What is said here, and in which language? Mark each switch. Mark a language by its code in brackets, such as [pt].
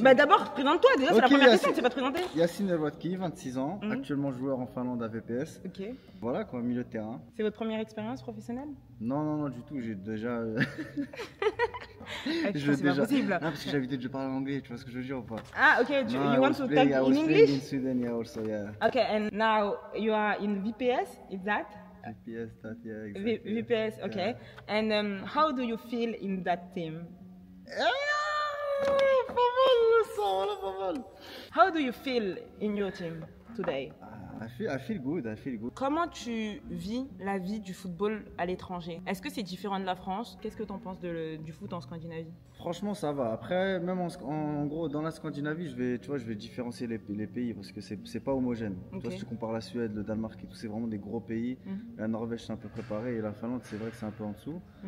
[fr] Bah, d'abord, présente-toi. Déjà, c'est la Ok, première Yacine. question, tu sais pas te présenter. Yacine Elwatki, 26 ans, Mhm. actuellement joueur en Finlande à VPS. Ok. Voilà quoi, milieu de terrain. C'est votre première expérience professionnelle? Non, du tout, j'ai déjà. Ah, putain, c'est pas possible. Non, parce que j'avais déjà parlé anglais, tu vois ce que je veux dire ou pas? Ah, ok, [en] No, you want to talk in English? In Sweden, yeah, also, yeah. Okay, and now you are in VPS, is that? VPS, that, yeah, exactly. VPS, okay. And how do you feel in that team? [fr] Pas mal le sang, là, pas mal. [en] How do you feel in your team today? I feel good. [fr] Comment tu vis la vie du football à l'étranger? Est-ce que c'est différent de la France? Qu'est-ce que tu en penses du foot en Scandinavie? Franchement, ça va. Après, même en gros, dans la Scandinavie, je vais différencier les pays parce que c'est pas homogène. Ok. Tu vois, si tu compares la Suède, le Danemark et tout, c'est vraiment des gros pays. La Norvège, c'est un peu préparé et la Finlande, c'est vrai que c'est un peu en dessous.